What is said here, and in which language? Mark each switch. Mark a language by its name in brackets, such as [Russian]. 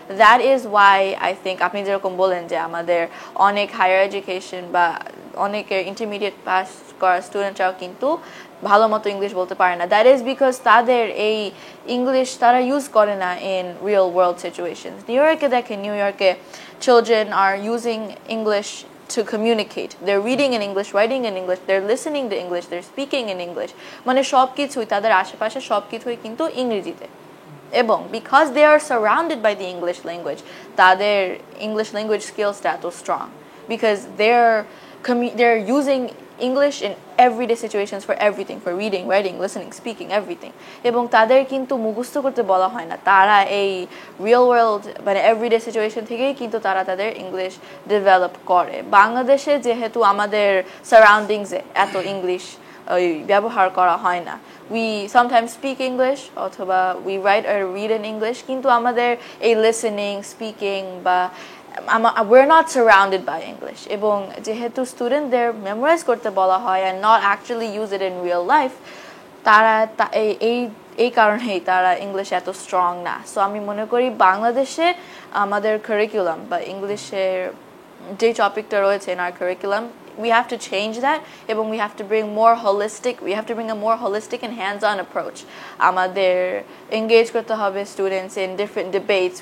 [English] That is why I think [Bangla] আপনি যেরকম বলেন যে আমাদের অনেক হায়ার এডুকেশন বা অনেকের ইন্টারমিডিয়েট পাস করা স্টুডেন্টরাও কিন্তু ভালো মতো ইংলিশ বলতে পারে না। [English] that is because [Bangla] তাদের এই ইংলিশ তারা ইউজ করে না [English] In real world situations. [Bangla] New ইয়র্কে দেখেন, নিউ ইয়র্কে [English] children are using English to communicate. They're reading in English, writing in English, they're listening to English, they're speaking in English. [Bangla] মানে সবকিছুই তাদের আশেপাশে সবকিছুই কিন্তু ইংরেজিতে। [English] এবং because they are surrounded by the English language, তাদের English language skills টা এত strong because they're using English in everyday situations for everything, for reading, writing, listening, speaking, everything. [Bangla] এবং তাদের কিন্তু মুখস্থ করতে বলা হয় না, তারা এই রিয়েল ওয়ার্ল্ড মানে এভরিডে সিচুয়েশন থেকেই কিন্তু তারা তাদের ইংলিশ ডেভেলপ করে। বাংলাদেশে যেহেতু আমাদের সারাউন্ডিংসে এত ইংলিশ ওই ব্যবহার করা হয় না, [English] we sometimes speak English [Bangla] অথবা [English] we write or read in English, [Bangla] কিন্তু আমাদের এই listening, speaking বা [English] we're not surrounded by English, [Bangla] এবং যেহেতু স্টুডেন্টদের মেমোরাইজ করতে বলা হয় [English] and not actually use it in real life, [Bangla] তারা এই কারণেই তারা ইংলিশ এত স্ট্রং না। সো আমি মনে করি বাংলাদেশে আমাদের কারিকুলাম বা ইংলিশের যে টপিকটা রয়েছে [English] in our curriculum, we have to change that, এবং we have to bring a more holistic and hands-on approach. [Bangla] আমাদের [English] engage [Bangla] করতে হবে [English] students in different debates.